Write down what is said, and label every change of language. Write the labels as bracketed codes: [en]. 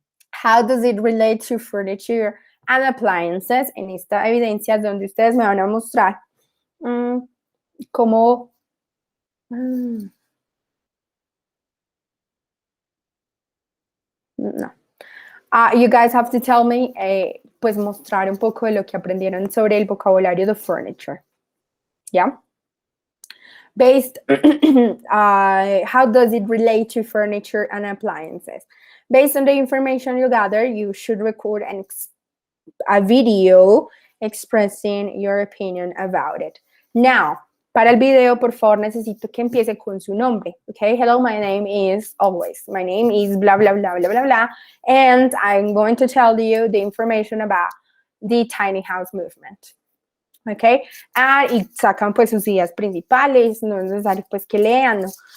[en] How does it relate to furniture and appliances? [es] En esta evidencia donde ustedes me van a mostrar cómo No. [en] You guys have to tell me, [es] pues mostrar un poco de lo que aprendieron sobre el vocabulario de furniture. [en] Yeah? Based, how does it relate to furniture and appliances? Based on the information you gather, you should record a video expressing your opinion about it. [es] Now, para el video, por favor, necesito que empiece con su nombre. [en] Okay, hello, my name is always. My name is blah, blah, blah, blah, blah, blah. And I'm going to tell you the information about the tiny house movement. [es] Okay, y sacan pues sus ideas principales, no es necesario pues que lean, ¿no?